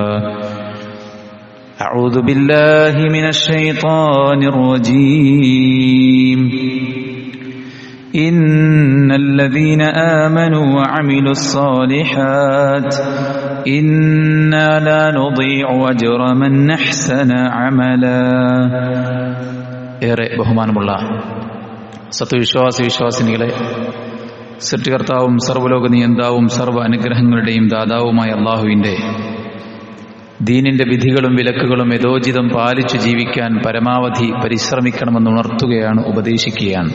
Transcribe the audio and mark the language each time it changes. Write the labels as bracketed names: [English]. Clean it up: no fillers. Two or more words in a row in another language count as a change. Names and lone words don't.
[Arabic] أعوذ بالله من الشيطان الرجيم إن الذين آمنوا وعملوا الصالحات إنا لا نضيع أجر من أحسن عملا [Malayalam] ഏറെ ബഹുമാനമുള്ള സത്യവിശ്വാസിനികളെ, സൃഷ്ടികർത്താവും സർവ്വലോക നിയന്താവും സർവ്വ അനുഗ്രഹങ്ങളുടെയും ദാതാവുമായ അള്ളാഹുവിൻ്റെ ദീനിന്റെ വിധികളും വിലക്കുകളും യഥോചിതം പാലിച്ചു ജീവിക്കാൻ പരമാവധി പരിശ്രമിക്കണമെന്ന് ഉണർത്തുകയാണ്, ഉപദേശിക്കുകയാണ്.